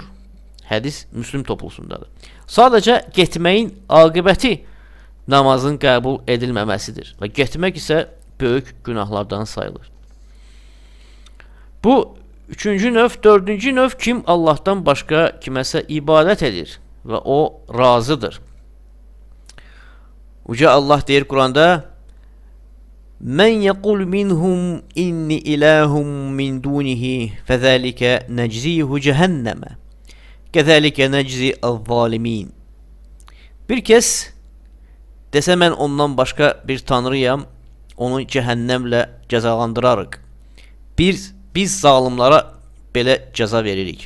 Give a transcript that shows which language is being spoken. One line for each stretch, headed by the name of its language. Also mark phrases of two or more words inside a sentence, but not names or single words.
Azerbaijani: Hədis Müslim toplusundadır. Sadəcə getməyin aqibəti namazın qəbul edilməməsidir. Və getmək isə böyük günahlardan sayılır. Bu üçüncü növ. Dördüncü növ, kim Allahdan başqa kiməsə ibadət edir və o razıdır. Uca Allah deyir Quranda:
Arabic: "من يقل منهم إني إله من دونه فذلك نجزيه جهنم. كذلك نجزي الظالمين."
Azerbaijani: Bir kəs desə mən ondan başqa bir tanrıyam, onu cəhənnəmlə cəzalandırarıq. Biz zalimlara belə cəza veririk.